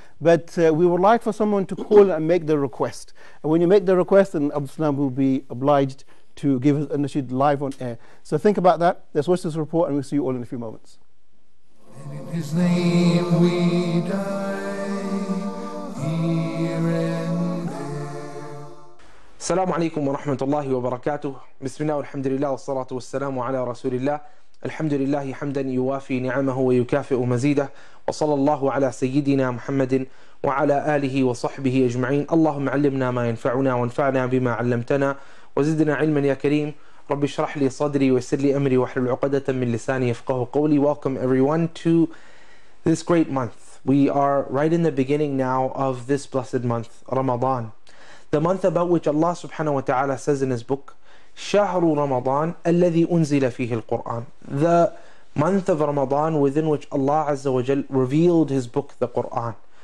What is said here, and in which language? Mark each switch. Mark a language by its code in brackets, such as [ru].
[en] But we would like for someone to call and make the request. And when you make the request, then Abdul Salam will be obliged to give us a nasheed live on air. So think about that. Let's watch this report, and we'll see you all in a few moments. And in His name we die, here and there. [ar] السلام عليكم ورحمة الله وبركاته. بسم الله والحمد لله والصلاة والسلام على رسول الله. الحمد لله حمدا يوافي نعمه ويكافئ مزيده، وصلى الله على سيدنا محمد وعلى آله وصحبه أجمعين. اللهم علمنا ما ينفعنا وانفعنا بما علمتنا وزدنا علما يا كريم. رب اشرح لي صدري ويسر لي أمري واحلل عقدة من لساني يفقهوا قولي. [en] Welcome everyone to this great month. We are right in the beginning now of this blessed month, Ramadan. The month about which Allah subhanahu wa ta'ala says in His book, [ar] شهر رمضان الذي أنزل فيه القرآن. [en] The month of Ramadan within which Allah Azza wa Jal revealed His book, the Quran.